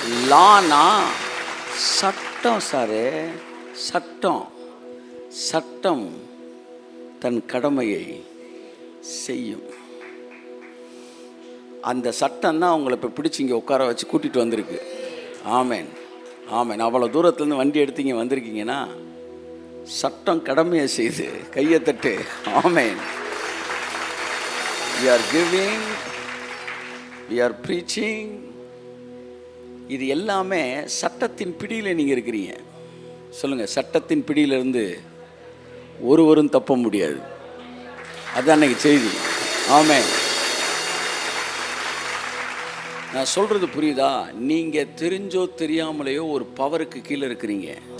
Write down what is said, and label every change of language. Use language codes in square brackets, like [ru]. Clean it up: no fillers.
[ta] Lana சட்டம் sir. சட்டம் சட்டம் தன் கடமையை செய்யும். அந்த சட்டம் தான் உங்களை இப்போ பிடிச்சி இங்கே உட்கார வச்சு கூட்டிகிட்டு வந்திருக்கு. ஆமென். ஆமென். அவ்வளோ தூரத்துலேருந்து வண்டி எடுத்தீங்க வந்திருக்கீங்கன்னா சட்டம் கடமையை செய்து. கையை தட்டு. ஆமென். [en] we are giving, we are preaching. [ta] இது எல்லாமே சட்டத்தின் பிடியில் நீங்கள் இருக்கிறீங்க. சொல்லுங்கள், சட்டத்தின் பிடியிலிருந்து ஒருவரும் தப்ப முடியாது. அதுதான் அன்னைக்கு செய்தி. ஆமென். நான் சொல்கிறது புரியுதா? நீங்கள் தெரிஞ்சோ தெரியாமலேயோ ஒரு பவருக்கு கீழே இருக்கிறீங்க.